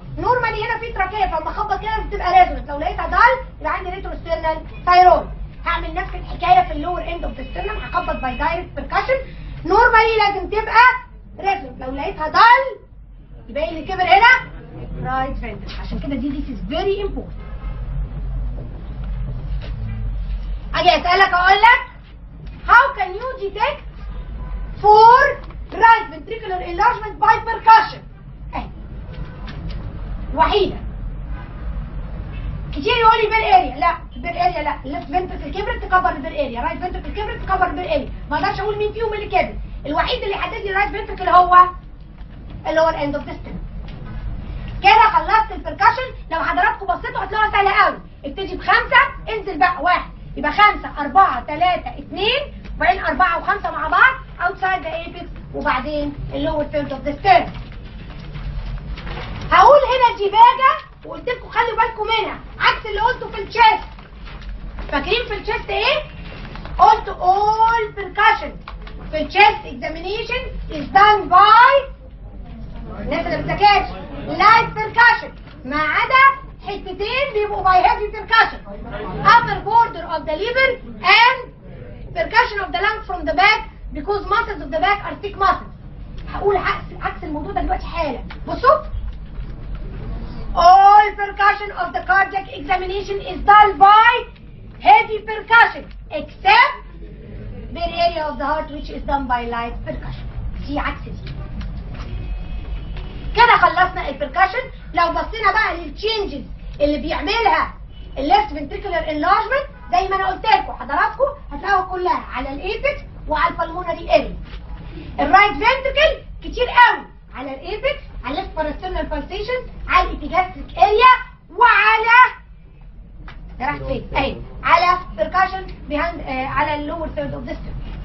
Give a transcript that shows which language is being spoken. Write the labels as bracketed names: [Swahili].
[Arabic] نورمالي هنا في تراكيه فلما اخبط كده بتبقى ريزونانس، لو لقيتها دال يبقى عندي ريترو ستيرنال ثايرويد. هعمل نفس الحكايه في اللور اند اوف ذا ستيرنم، هخبط باي دايركت بركاشن. نورمالي لازم تبقى ريزونانس، لو لقيتها دال يبقى اللي كبر هنا رايت فنتركل. عشان كده دي [English] this is very important. [Arabic] اجي اسالك اقول لك [English] how can you detect for right ventricular enlargement by percussion؟ [Arabic] اهي وحيده. كتير يقول لي بير اريا، لا بير اريا لا، الليفت فنتركل كبرت تكبر البير اريا، رايت فنتركل كبرت تكبر البير اريا. ما اقدرش اقول مين فيهم اللي كبر. الوحيد اللي يحدد لي الرايت فنتركل هو اللي هو الاند اوف ذا ستيرنم. كده خلصت البركاشن. لو حضراتكم بصيتوا هتلاقوها سهله قوي. ابتدي ب5 انزل بقى 1 يبقى 5 4 3 2 وبعدين 4 و5 مع بعض اوتسايد ذا ايبكس وبعدين اللور ثيرد اوف ذا ستيرنم. هقول هنا ديفاجا وقلت لكم خلوا بالكم منها عكس اللي قلته في الشيست. فاكرين في الشيست ايه؟ قلت [English] all percussion في الشيست examination is done by [Arabic] الناس اللي بتذاكرش [English] light percussion [Arabic] ما عدا حتتين بيبقوا [English] by heavy percussion upper border of the liver and percussion of the lung from the back because muscles of the back are thick muscles. [Arabic] هقول عكس الموضوع ده دلوقتي حالا. [English] بصوا all percussion of the cardiac examination is done by heavy percussion except the area of the heart which is done by light percussion. [Arabic] دي عكس دي. كده خلصنا البركشن. لو بصينا بقى للتشينجز اللي بيعملها الليفت ventricular enlargement زي ما انا قلت لكم حضراتكم هتلاقوها كلها على الايبكس وعلى البلمونري اريا. الرايت فنتركل كتير قوي على الايبكس، على الليفت باراسترنال بالسيشن، على الابيجاستريك اريا، وعلى راحت فين؟ اهي على بركشن بيهاند على اللور ثيرد اوف ذا ستيرن.